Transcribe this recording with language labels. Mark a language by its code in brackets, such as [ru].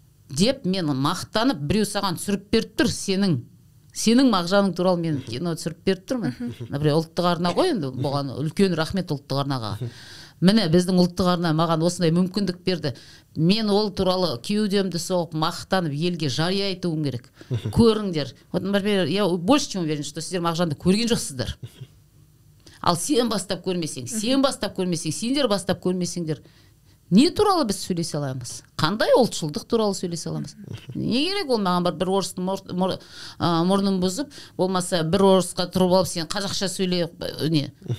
[kk] Деп мен мақтанып, біреу саған түсіріп беріп тұр, сенің Мағжаның туралы мен кино түсіріп беріп тұрмын. Например, ұлттық арна ғой енді, бұған үлкен рахмет ұлттық арнаға. Міне біздің ұлттық арна маған осындай мүмкіндік берді. Мен ол туралы кеудемді соғып, мақтанып, елге жария айтуым керек. Көріңдер. [ru] Вот, например, я больше чем уверен, что [kk] сіздер Мағжанды көрген жоқсыздар. Ал сен бастап көрмесең, сендер бастап көрмесеңдер, не туралы біз сөйлесе аламыз? Қандай ұлтшылдық туралы сөйлесе аламыз? Не керек ол маған бір орыстың мұрнын бұзып, болмаса бір орысқа тұрып алып, сен қазақша сөйле, не?